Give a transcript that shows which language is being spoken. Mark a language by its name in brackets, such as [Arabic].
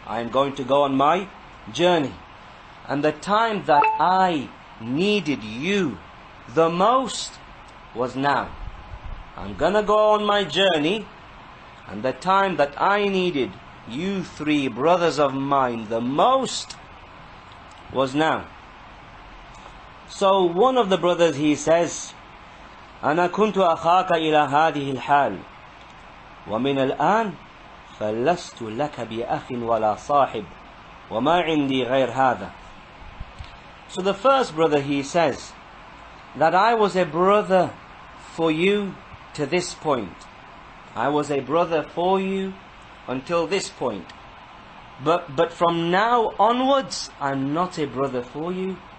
[English] I'm going to go on my journey, and the time that I needed you the most was now. I'm gonna go on my journey, and the time that I needed you 3 brothers of mine the most was now. So one of the brothers, he says, [Arabic] أنا كنت أخاك إلى هذه الحال ومن الآن فلست لك بأخ ولا صاحب وما عندي غير هذا. [English] So the first brother, he says that I was a brother for you to this point. I was a brother for you until this point. But from now onwards, I'm not a brother for you.